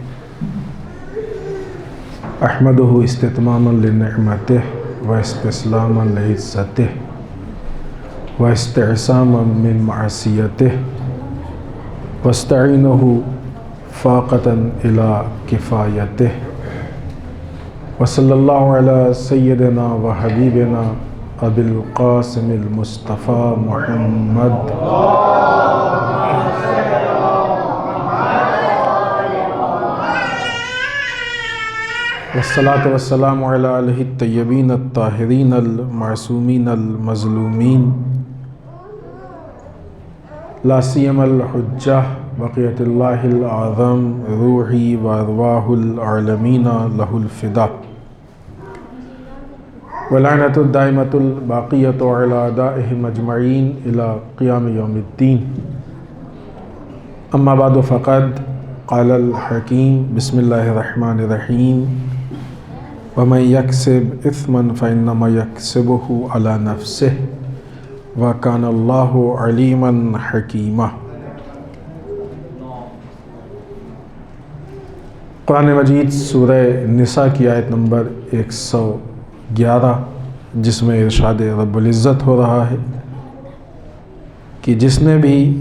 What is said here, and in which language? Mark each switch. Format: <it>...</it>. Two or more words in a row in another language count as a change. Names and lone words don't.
<ar>احمدہ استتماما لنعمتہ واستسلاما لعزتہ واستعصاما من معصیتہ واستعینہ فاقتا الی کفایتہ وصلی اللہ علی سیدنا وحبیبنا ابی القاسم المصطفیٰ محمد والصلاة والسلام علی آلہ الطیبین الطاہرین المعصومین المظلومین لا سیما الحجہ بقیۃ اللہ العظم روحی وارواح العالمین لہ الفدا ولعنۃ الدائمۃ الباقیۃ علی اعدائہم اجمعین الی قیام یوم الدین۔ اما بعد فقد قال الحکیم بسم اللہ الرحمن الرحیم ومن یکسب اثما فانما یکسبہ علی نفسہ وکان اللہ علیما حکیما۔</ar> <ur>قرآن مجید سورہ نساء کی آیت نمبر 111 جس میں ارشاد رب العزت ہو رہا ہے کہ جس نے بھی</ur>